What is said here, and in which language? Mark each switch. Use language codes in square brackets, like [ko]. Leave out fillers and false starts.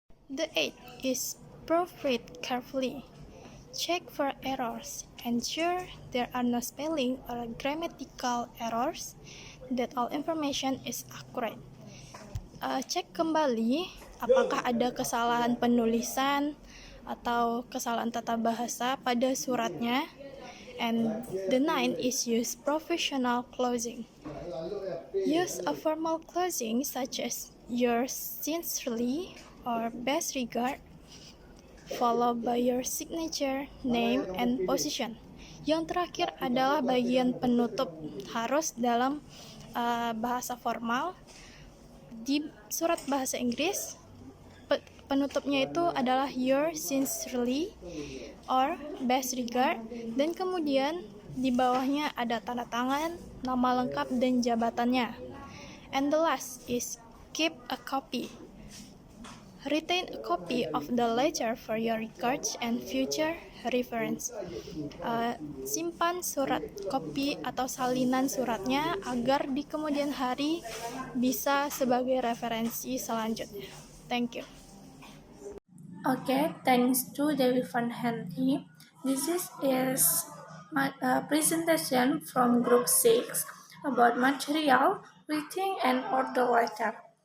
[en] The eighth is proofread carefully. Check for errors. Ensure there are no spelling or grammatical errors. That all information is accurate. [id] Cek kembali apakah ada kesalahan penulisan atau kesalahan tata bahasa pada suratnya. [en] And the ninth is use professional closing. Use a formal closing such as yours sincerely or best regard, followed by your signature, name, and position. [id] Yang terakhir adalah bagian penutup, harus dalam bahasa formal. Di surat bahasa Inggris, penutupnya itu adalah [en] yours sincerely or best regard, [id] dan kemudian di bawahnya ada tanda tangan, nama lengkap, dan jabatannya. [en] And the last is keep a copy. Retain a copy of the letter for your records and future reference. [id] Simpan surat kopi atau salinan suratnya agar di kemudian hari bisa sebagai referensi selanjutnya. [en] Thank you. Okay, thanks to Dewi Van Henry. This is my presentation from Group 6 about material, reading, and order letter.